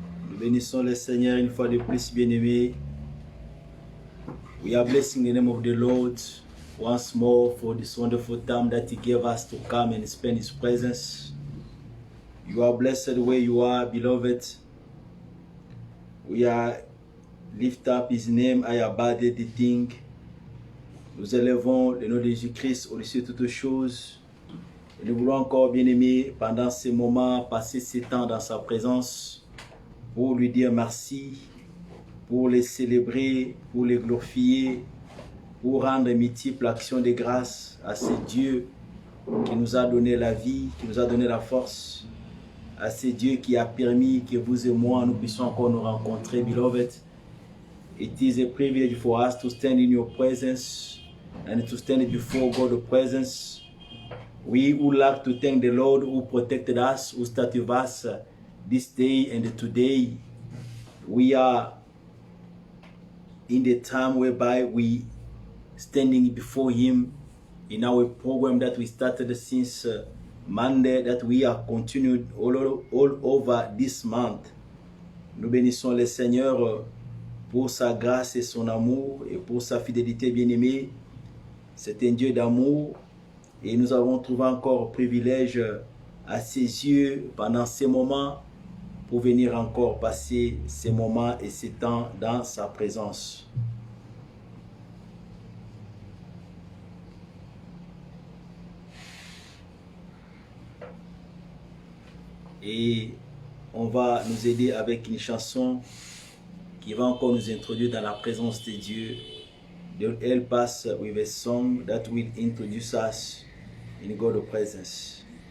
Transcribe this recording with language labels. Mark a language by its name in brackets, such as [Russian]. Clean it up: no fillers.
[French] Nous bénissons le Seigneur une fois de plus, bien-aimés. [English] We are blessing the name of the Lord once more for this wonderful time that He gave us to come and spend His presence. You are blessed where you are, beloved. We are lift up His name, I abide the thing. [French] Nous élevons le nom de Jésus-Christ au-dessus de toutes choses. Et nous voulons encore, bien-aimés, pendant ces moments, passer ces temps dans sa présence pour lui dire merci, pour les célébrer, pour les glorifier, pour rendre multiples actions de grâce à ce Dieu qui nous a donné la vie, qui nous a donné la force, à ce Dieu qui a permis que vous et moi, nous puissions encore nous rencontrer, beloved. [English] It is a privilege for us to stand in your presence and to stand before God's presence. We would like to thank the Lord who protected us, who started us this day and today. We are in the time whereby we standing before Him in our program that we started since Monday, that we are continued all over this month. [French] Nous bénissons le Seigneur pour sa grâce et son amour et pour sa fidélité bien-aimée. C'est un Dieu d'amour et nous avons trouvé encore privilège à ses yeux pendant ces moments pour venir encore passer ces moments et ces temps dans sa présence. Et on va nous aider avec une chanson qui va encore nous introduire dans la présence de Dieu. [English] They'll help us with a song that will introduce us in God's presence.